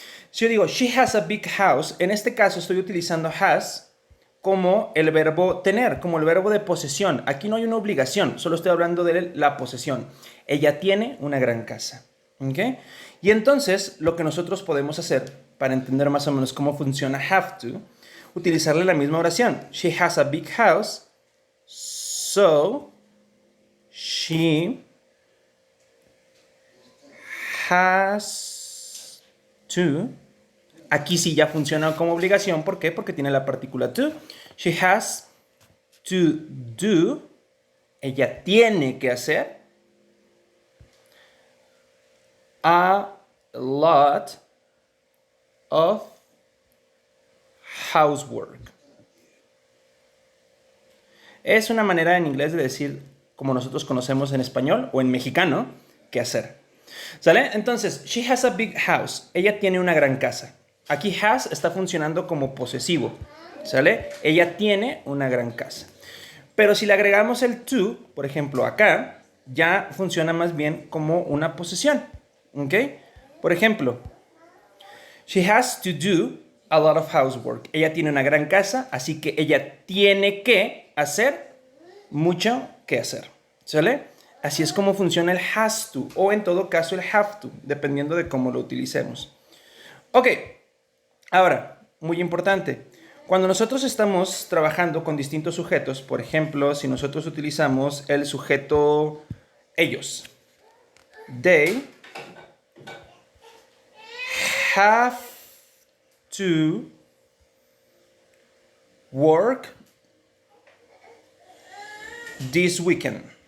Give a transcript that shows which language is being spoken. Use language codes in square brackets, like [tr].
[es] Si yo digo, [en] she has a big house, [es] en este caso estoy utilizando has como el verbo tener, como el verbo de posesión. Aquí no hay una obligación, solo estoy hablando de la posesión. Ella tiene una gran casa, ¿ok? Y entonces, lo que nosotros podemos hacer, para entender más o menos cómo funciona have to, utilizarle la misma oración. [en] She has a big house, so she has to. [es] Aquí sí ya funciona como obligación. ¿Por qué? Porque tiene la partícula to. [en] She has to do. [es] Ella tiene que hacer [en] a lot of housework. [es] Es una manera en inglés de decir, como nosotros conocemos en español o en mexicano, qué hacer. ¿Sale? Entonces, [en] she has a big house. [es] Ella tiene una gran casa. Aquí has está funcionando como posesivo. ¿Sale? Ella tiene una gran casa. Pero si le agregamos el to, por ejemplo, acá, ya funciona más bien como una posesión. ¿Ok? Por ejemplo, [en] she has to do a lot of housework. [es] Ella tiene una gran casa, así que ella tiene que hacer mucho que hacer. ¿Sale? Así es como funciona el has to, o en todo caso el have to, dependiendo de cómo lo utilicemos. Ok, ahora, muy importante. Cuando nosotros estamos trabajando con distintos sujetos, por ejemplo, si nosotros utilizamos el sujeto ellos, [en] they have to work this weekend.